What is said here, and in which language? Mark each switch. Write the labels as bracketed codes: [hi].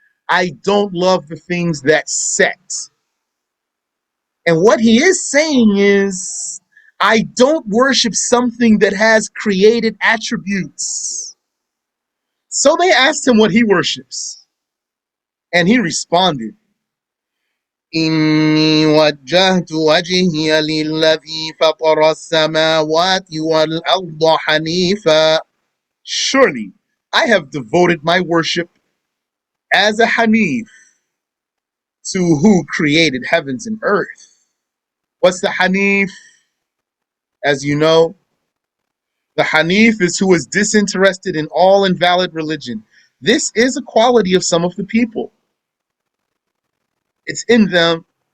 [en] I don't love the things that set. And what he is saying is, I don't worship something that has created attributes. So they asked him what he worships. And he responded, [ar] إني وجهت وجهي للذي فطر السماوات والأرض حنيفا. [en] Surely, I have devoted my worship as a Hanif to who created heavens and earth. What's the Hanif? As you know, the Hanif is who is disinterested in all invalid religion. This is a quality of some of the people. It's in them.